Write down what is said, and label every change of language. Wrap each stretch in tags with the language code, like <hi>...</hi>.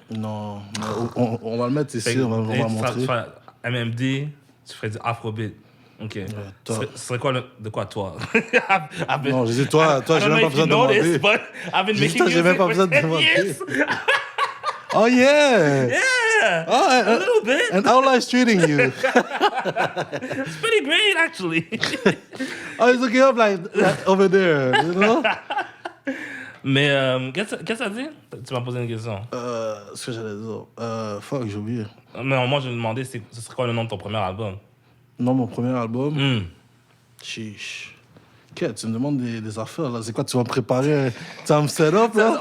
<fr>Non, on va le mettre ici, on va Et tu montrer. ferais MMD, tu ferais du Afrobeat. Ok. top. Ce serait quoi de quoi toi? Non, je dis toi, j'ai même pas besoin de demander. J'ai J'ai dit, toi, j'ai même pas besoin de demander.</fr> <en>Yes! Oh yeah! Yeah! Oh, A little bit. and how life's treating you? It's pretty great, actually. Oh, he's looking up like over there, you know?</en> <fr>Mais qu'est-ce que ça dit? Tu m'as posé une question. Ce que j'allais dire. Fuck, j'ai oublié. Mais moi, je me demandais, ce serait quoi le nom de ton premier album? Non, mon premier album. Hmm. Chiche. Ok, tu me demandes des affaires, là. C'est quoi, tu vas me préparer? Tu vas me set up, là?</fr>